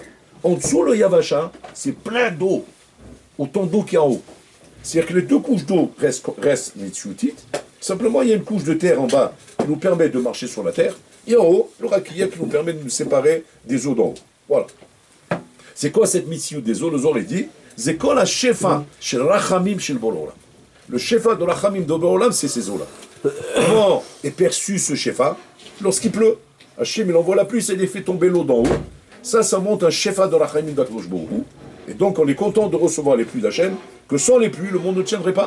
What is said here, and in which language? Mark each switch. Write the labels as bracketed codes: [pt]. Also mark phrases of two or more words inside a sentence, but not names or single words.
[fr] En dessous, le Yavasha, c'est plein d'eau, autant d'eau qu'il y a en haut. C'est-à-dire que les 2 couches d'eau restent Mitsutit. Simplement, il y a une couche de terre en bas qui nous permet de marcher sur la terre. Et en haut, le Rakia qui nous permet de nous séparer des eaux d'en haut. Voilà. C'est quoi cette mission des eaux? Le Zohar dit [he] זה כל השפע של רחמים של בורא עולם. [fr] Le shefa de rachamim de Borolam, c'est ces eaux-là. Comment est perçu ce shefa? Lorsqu'il pleut. Hachem, il envoie la pluie, ça les fait tomber l'eau d'en haut. Ça monte un shefa de rachamim d' [he] הקדוש ברוך הוא. [fr] Et donc, on est content de recevoir les pluies d'Hachem, que sans les pluies, le monde ne tiendrait pas.